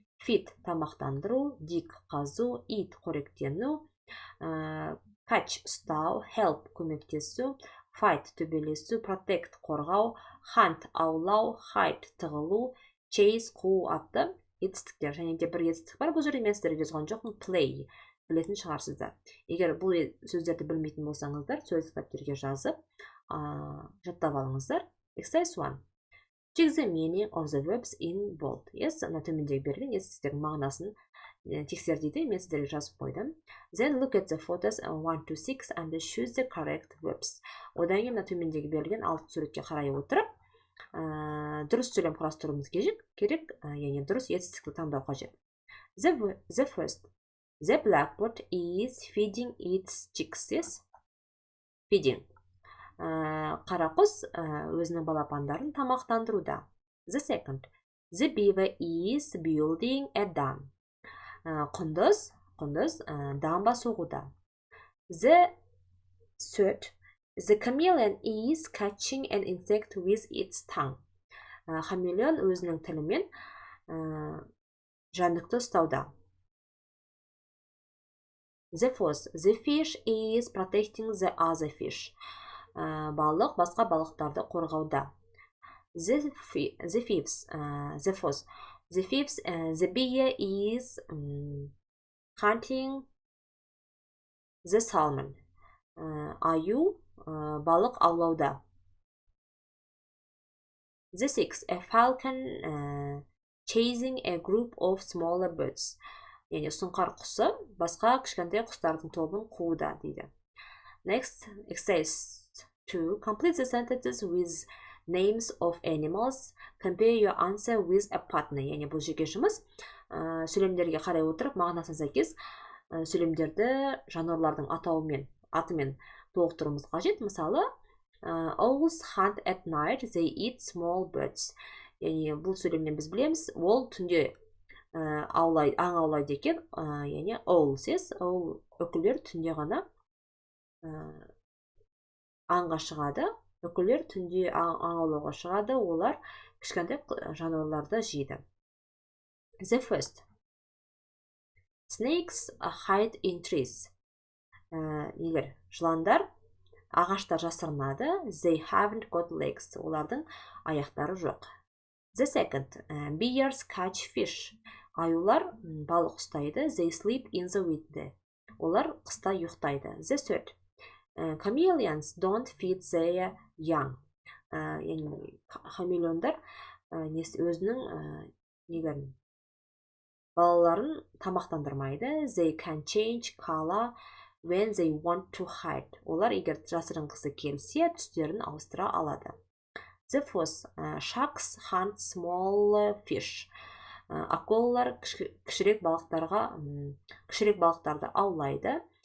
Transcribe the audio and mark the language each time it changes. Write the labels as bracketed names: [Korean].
[Kazakh] Feed тамақтандыру, dig қазу, eat қоректену, catch ұстау, help көмектесу, fight төбелесу, protect қорғау, hunt аулау, hide тығылу, chase қуу атты етістіктер. Және де бір етістік бар, бұл жерде мен сіздерге жазған жоқпын, play білетін шығарсыздар. Егер бұл сөздерді білмейтін болсаңыздар, сөз кітаптерге жазып жаттап алыңыздар. [English] Exercise 1. Check the meaning of the verbs in bold. [Kazakh] Yes, ана төмендегі берілген етістіктердің мағынасын тексер дейді. Мен сіздерге жазып қойдым. [English] Then look at the photos 1 to 6 and choose the correct verbs. [Kazakh] Одан кейін төмендегі берілген 6 суретке қарай отырып, дұрыс сөйлем құрастыруымыз керек, яғни дұрыс етістікті таңдау қажет. [English] The first. The blackbird is feeding its chicks. Yes? Feeding. [Kazakh] Қарақұс өзінің балапандарын тамақтандыруда. [English] The second. The beaver is building a dam. [Kazakh] Құндыз дамба соғуда. [English] The third. The chameleon is catching an insect with its tongue. [Kazakh] Хамелеон өзінің тілімен жәндікті ұстауда. [English] The fourth. The fish is protecting the other fish. [Kazakh] Балық басқа балықтарды қорғауда. [English] The fifth. The bear is hunting the salmon. [Kazakh] Аю балық аулауда. [English] The sixth. A falcon chasing a group of smaller birds. [Kazakh] Яғни сұңқар құсы басқа кішкентай құстардың тобын қууда дейді. [English] Next, exercise 2. Complete the sentences with names of animals. Compare your answer with a partner. [Kazakh] Яғни бұл жеке жұмыс. Сөйлемдерге қарай отырып, мағынасына сәйкес сөйлемдерді жануарлардың атымен толықтыруымыз қажет. [English] Мысалы, owls hunt at night, they eat small birds. [Kazakh] Яғни бұл сөйлемнен біз білеміз, ол түнде аң аулайды екен, яғни owls, үкілер түнде ғана аңға шығады, үкілер түнде аң аулауға шығады, олар кішкентай жануарларды жейді. [English] The first. Snakes hide in trees. [Kazakh] Егер жыландар ағаштар жасырынады, [English] they haven't got legs. [Kazakh] Олардың аяқтары жоқ. [English] The second. Bears catch fish. [Kazakh] Аюлар балық ұстайды. [English] They sleep in the winter. [Kazakh] Олар қыста ұйықтайды. [English] The third. Chameleons don't feed their young. [Kazakh] Яғни хамелеондар өзінің балаларын тамақтандырмайды. [English] They can change color when they want to hide. [Kazakh] Олар егер жасырынғысы келсе, түстерін ауыстыра алады. [English] The fourth. Sharks hunt small fish. [Kazakh] Акулалар кішірек балықтарды аулайды.